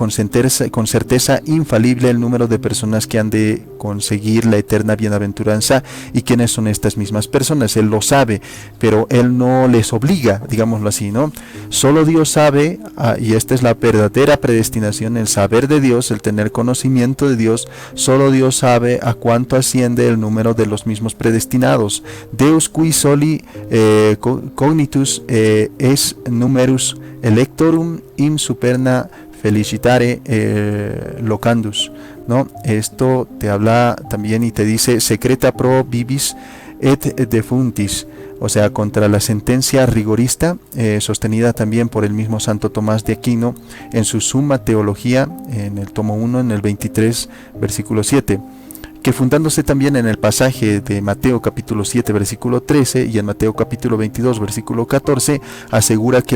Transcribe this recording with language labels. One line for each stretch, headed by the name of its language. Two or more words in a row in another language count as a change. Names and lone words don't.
Spanish: Con certeza infalible el número de personas que han de conseguir la eterna bienaventuranza y quiénes son estas mismas personas. Él lo sabe, pero Él no les obliga, digámoslo así, ¿no? Solo Dios sabe, y esta es la verdadera predestinación, el saber de Dios, el tener conocimiento de Dios. Solo Dios sabe a cuánto asciende el número de los mismos predestinados.
Latin: Deus qui soli cognitus es numerus electorum in superna felicitare locandus,
Spanish: ¿no? Esto te habla también y te dice
Latin: secreta pro vivis et defuntis,
Spanish: o sea, contra la sentencia rigorista, sostenida también por el mismo Santo Tomás de Aquino en su Summa Teología, en el tomo 1, en el 23, versículo 7. Que fundándose también en el pasaje de Mateo capítulo 7 versículo 13 y en Mateo capítulo 22 versículo 14, asegura que el